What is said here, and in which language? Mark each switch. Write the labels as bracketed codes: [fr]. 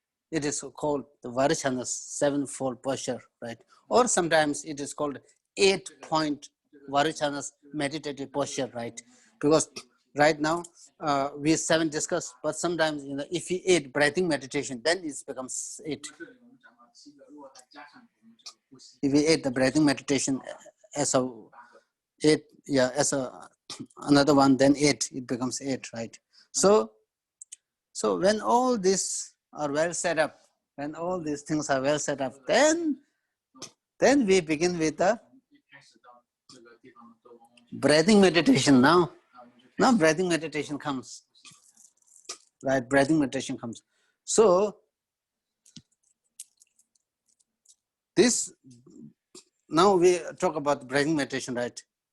[en] It is called the Vairocana sevenfold posture, right? Or sometimes it is called 8-point Vairocana meditative posture, right? Because right now we 7 discussed, but sometimes if you 8 breathing meditation, then it becomes 8. [zh] 这里我们讲到7个，如果再加上我们这个呼吸， [en] If we 8 the breathing meditation as a 8, yeah, as a another one, then 8, it becomes 8, right? So when all these are well set up, when all these things are well set up, then we begin with the [zh] 一开始到这个地方都往往 [en] breathing meditation now. [zh] 我们就 [en] Now breathing meditation comes, right? Breathing meditation comes. So this, now we talk about breathing meditation, right?